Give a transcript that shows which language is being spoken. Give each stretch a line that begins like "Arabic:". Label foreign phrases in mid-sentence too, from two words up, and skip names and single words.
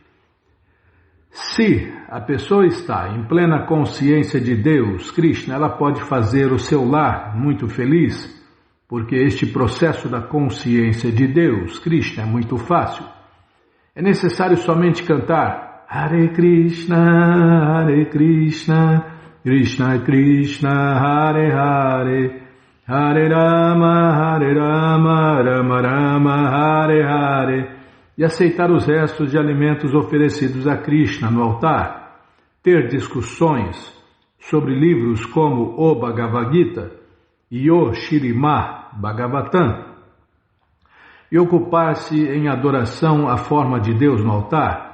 Portuguese: Se a pessoa está em plena consciência de Deus, Krishna, ela pode fazer o seu lar muito feliz, porque este processo da consciência de Deus, Krishna, é muito fácil. É necessário somente cantar
Sanskrit: Hare Krishna, Krishna Krishna, Hare Hare, Hare Rama, Rama Rama, Hare Hare,
Portuguese: e aceitar os restos de alimentos oferecidos a Krishna no altar, ter discussões sobre livros como o Bhagavad Gita e o Śrīmad Bhagavatam, e ocupar-se em adoração à forma de Deus no altar.